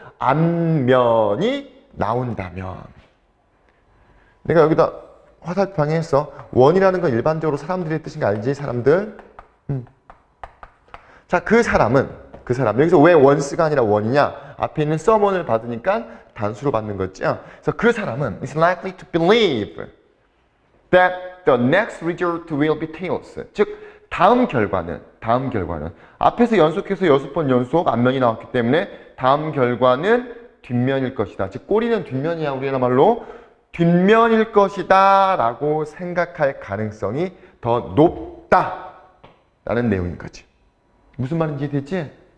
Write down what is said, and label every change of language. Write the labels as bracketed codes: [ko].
[ko] 앞면이 나온다면, 내가 여기다 화살표방에 했어. 원이라는 건 일반적으로 사람들의 뜻인 거 알지? 사람들. 자, 그 사람은 여기서 왜 once가 아니라 원이냐? 앞에 있는 someone을 받으니까 단수로 받는 거지. 그래서 그 사람은 [en] is likely to believe that the next result will be tails. [ko] 즉 다음 결과는 앞에서 연속해서 6번 연속 앞면이 나왔기 때문에 다음 결과는 뒷면일 것이다. 즉 꼬리는 뒷면이야, 우리나라 말로. 뒷면일 것이다 라고 생각할 가능성이 더 높다 라는 내용인 거지. 무슨 말인지 이해되지?